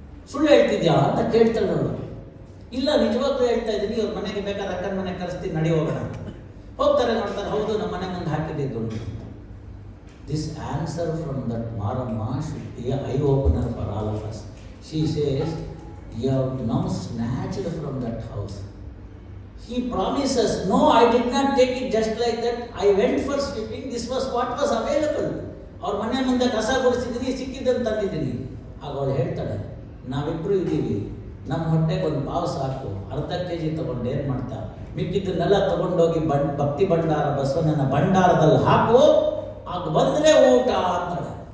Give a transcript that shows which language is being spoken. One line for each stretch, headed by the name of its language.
Kannada: ಸುಳ್ಳು ಹೇಳ್ತಿದ್ಯಾ ಅಂತ ಕೇಳ್ತಾಳೆ ಅವಳು. ಇಲ್ಲ, ನಿಜವಾಗ್ಲೂ ಹೇಳ್ತಾ ಇದ್ದೀನಿ, ಇವ್ರ ಮನೆಗೆ ಬೇಕಾದ್ರೆ ಅಕ್ಕನ ಮನೆಗೆ ಕರೆಸ್ತೀನಿ, ನಡಿ ಹೋಗೋಣ. ಹೋಗ್ತಾರೆ, ನೋಡ್ತಾರೆ, ಹೌದು ನಮ್ಮ ಮನೆ ಮುಂದೆ ಹಾಕಿದ್ದೆ ದುಡ್ಡು.
English: This answer from that Maramma should be eye opener for all of us. She says, you have now snatched from that house. He promises, no, I did not take it just like that. I went for sweeping. This was what was available.
Kannada: ಅವ್ರ ಮನೆ ಮುಂದೆ ಕಸ ಗುಡಿಸಿದ್ದೀನಿ, ಸಿಕ್ಕಿದ್ದಂತ ತಂದಿದ್ದೀನಿ. ಆಗ ಅವಳು ಹೇಳ್ತಾಳೆ, ನಾವಿಬ್ಬರು ಇದ್ದೀವಿ, ನಮ್ಮ ಹೊಟ್ಟೆಗೆ ಒಂದು ಪಾವು ಸಾಕು, ಅರ್ಧ kg ತಗೊಂಡು ಏನು ಮಾಡ್ತಾ, ಮಿಕ್ಕಿದ್ದನ್ನೆಲ್ಲ ತಗೊಂಡೋಗಿ ಭಕ್ತಿ ಭಂಡಾರ ಬಸವಣ್ಣನ ಭಂಡಾರದಲ್ಲಿ ಹಾಕು, ಆಗ ಬಂದರೆ ಊಟ ಅಂತಾಳೆ.